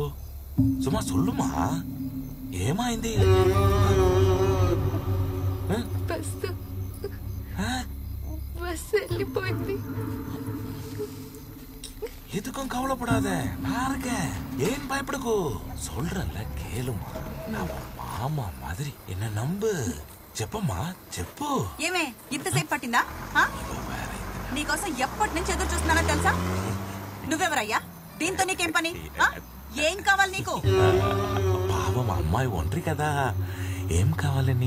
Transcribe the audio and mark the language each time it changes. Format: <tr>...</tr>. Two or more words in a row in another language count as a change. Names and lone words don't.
<te>సుమా సొల్లుమా, ఏమైంది? బస్ వెళ్ళిపోయింది.</te> <ta>எதுக்கும் கவலைப்படாத, நான் இருக்கேன். ஏன் பயப்படக்கூ? சொல்றல கேளுமா, நான் மாமா மாதிரி என்ன நம்பு.</ta> <te>చెప్పమ్మా చెప్పు. ఏమే ఇంతసేపు పట్టిందా? నీకోసం ఎప్పటి నుంచి ఎదురు చూస్తున్నానో తెలుసా? నువ్వెవరయ్యా? దీంతో నీకేం పని? ఏం కావాలి నీకు? పాపం అమ్మాయి ఒంటరి కదా, ఏం కావాలని?</te>